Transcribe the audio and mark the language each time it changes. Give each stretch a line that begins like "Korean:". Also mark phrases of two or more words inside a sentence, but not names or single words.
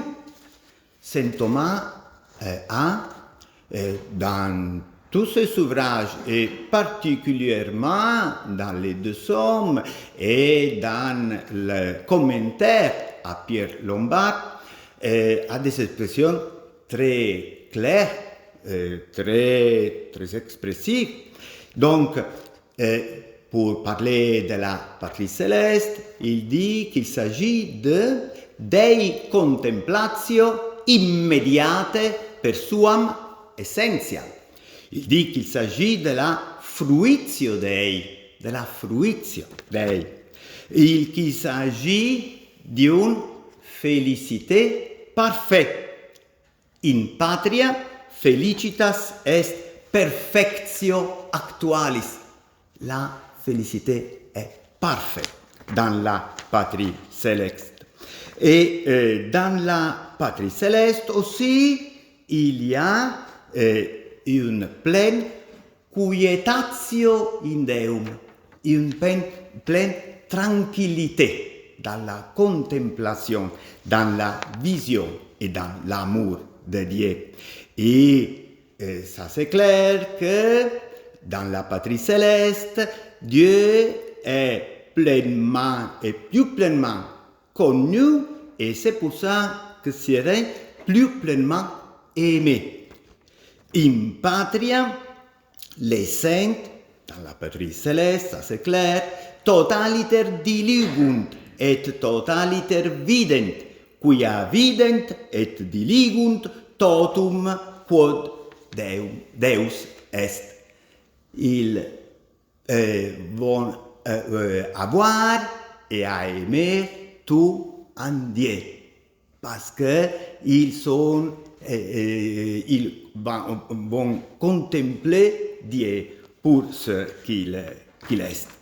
French: Saint Thomas a, dans tous ses ouvrages, et particulièrement dans les deux psaumes et dans le commentaire à Pierre Lombard, a des expressions très claires, très expressives. Donc, pour parler de la patrie céleste, il dit qu'il s'agit de
Latin: Dei contemplatio immediate per suam essentia.
French: Il dit qu'il s'agit de la
Latin: fruitio Dei,
French: de la
Latin: fruitio Dei.
French: Qu'il s'agit d'une félicité parfaite.
Latin: In patria felicitas est perfectio actualis.
French: La félicité est parfaite dans la patrie céleste. Et dans la patrie céleste aussi, il y a une pleine
Latin: quietatio in Deum,
French: une pleine tranquillité dans la contemplation, dans la vision et dans l'amour de Dieu. Et ça c'est clair que dans la patrie céleste, Dieu est pleinement et plus pleinement connu, et c'est pour ça que serait plus pleinement aimé.
Latin: In patria,
French: les saints, dans la patrie céleste, ça c'est clair,
Latin: totaliter diligunt et totaliter vident, quia vident et diligunt totum quod Deus est.
French: Ils vont avoir et à aimer tout en Dieu, parce qu'ils vont contempler Dieu pour ce qu'il est.